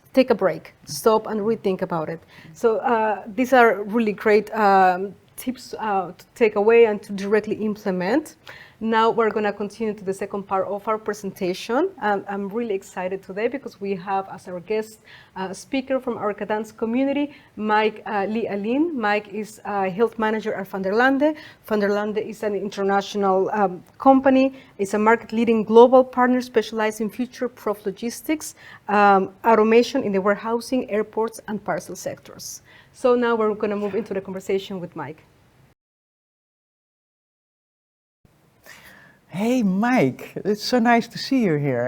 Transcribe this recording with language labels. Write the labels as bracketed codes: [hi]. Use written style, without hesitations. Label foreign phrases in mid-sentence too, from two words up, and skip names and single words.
[en] Take a break, stop and rethink about it. So these are really great tips to take away and to directly implement. Now we're going to continue to the second part of our presentation. I'm really excited today because we have as our guest speaker from our Cadence community, Mike Lee Alin. Mike is a health manager at Van der Lande. Van der Lande is an international company. It's a market-leading global partner specialized in future-proof logistics, automation in the warehousing, airports, and parcel sectors. So now we're going to move into the conversation with Mike. Hey Mike, it's so nice to see you here.